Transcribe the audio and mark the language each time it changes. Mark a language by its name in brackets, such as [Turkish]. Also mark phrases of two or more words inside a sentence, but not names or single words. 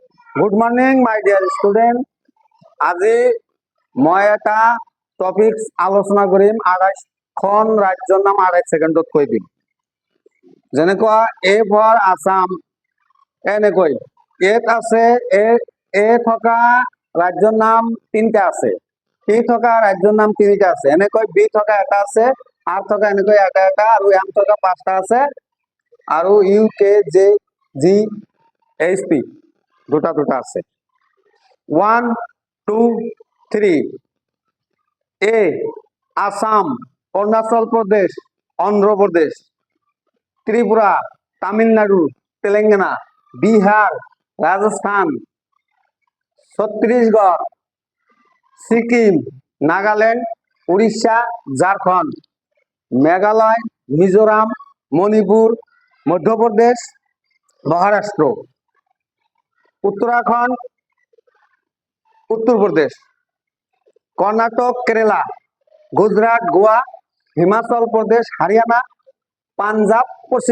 [English] Good morning my dear student. [Assamese] আজি মই এটা টপিক আলোচনা কৰিম। 28খন ৰাজ্যৰ নাম 28 ছেকেণ্ডত কৈ দিম। যেনেকুৱা [English] A for Assam, [Assamese] এনেকৈ এত আছে এ থকা ৰাজ্যৰ নাম 3টা আছে, টি থকা ৰাজ্যৰ নাম 3টা আছে, এনেকৈ বি থকা এটা আছে, আৰ থকা এনেকৈ এটা এটা, আৰু এম থকা 5টা আছে, আৰু [English] U K J G H P [Assamese] দুটা দুটা আছে। 1 2 3 এ আসাম, অৰুণাচল প্রদেশ, অন্ধ্রপ্রদেশ, ত্রিপুরা, তামিলনাড়ু, তেলেঙ্গানা, বিহার, রাজস্থান, ছত্তিশগড়, সিকিম, নাগাল্যান্ড, উড়িষ্যা, ঝাড়খণ্ড, মেঘালয়, মিজোরাম, মণিপুর, মধ্যপ্রদেশ, মহারাষ্ট্র, উত্তরাখণ্ড, উত্তরপ্রদেশ, কর্ণাটক, কেরালা, গুজরাট, গোয়া, হিমাচল প্রদেশ, হরিয়ানা, পাঞ্জাব, পশ্চিমবঙ্গ।